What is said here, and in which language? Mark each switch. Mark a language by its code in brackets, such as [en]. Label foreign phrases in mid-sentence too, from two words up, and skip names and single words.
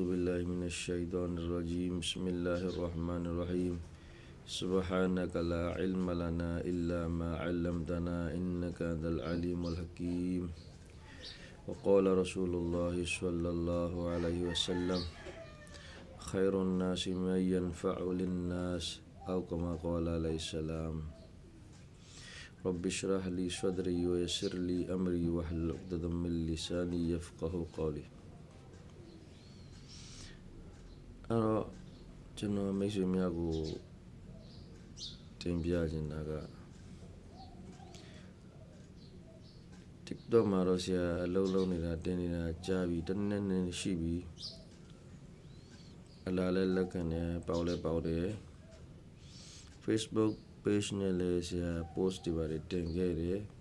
[ar] بالله من الشيطان الرجيم بسم الله الرحمن الرحيم سبحانك لا علم لنا إلا ما علمتنا إنك أنت العليم الحكيم وقال رسول الله صلى الله عليه وسلم خير الناس من ينفع للناس أو كما قال عليه السلام رب اشرح لي صدري ويسر لي أمري واحلل عقدة من لساني يفقه قولي [my] အဲ့တော့ကျွန်တော်မိတ်ဆွေများကိုတင်ပြခြင်းတာက TikTok မှာတော့ဆရာအလုပ်လုပ်နေတာတင်နေတာကြာပြီတစ်နှစ်နဲ့ရှိပြီအလားလဲလက်ခံတယ်ပေါက်လဲပေါက်တယ် Facebook page နဲ့လည်းဆရာ post တွေပါတယ်တင်ခဲ့တယ်